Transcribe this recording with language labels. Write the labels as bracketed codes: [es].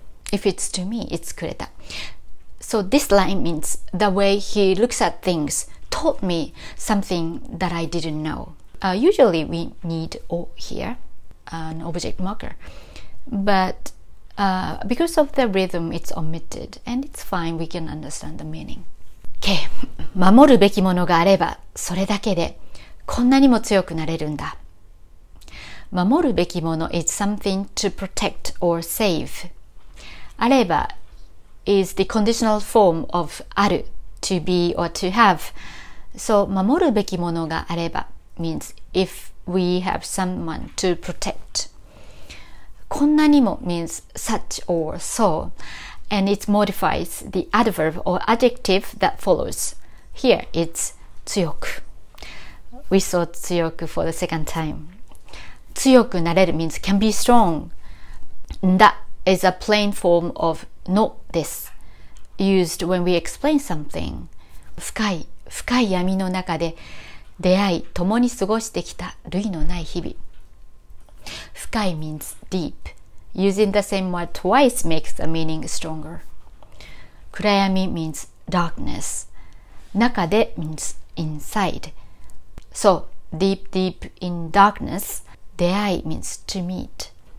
[en] If it's to me, it's くれた. So this line means the way he looks at things taught me something that I didn't know. Usually we need O here, an object marker. But because of the rhythm, it's omitted. And it's fine, we can understand the meaning. Okay. [ja] 守るべきものがあれば、それだけでこんなにも強くなれるんだ。 [en] 守るべきもの is something to protect or save. あれば is the conditional form of ある to be or to have. So [ja] 守るべきものがあれば [en] means if we have someone to protect. こんなにも means such or so, and it modifies the adverb or adjective that follows. Here it's 強く.We saw 強く for the second time. [ja] 強くなれる [en] means can be strong. That is a plain form of のです。 used when we explain something. [ja] 深い闇の中で出会い、共に過ごしてきた類のない日々。 [en] 深い means deep. Using the same word twice makes the meaning stronger. 暗闇 means darkness. 中で means inside. So, deep in darkness, 出会い means to meet.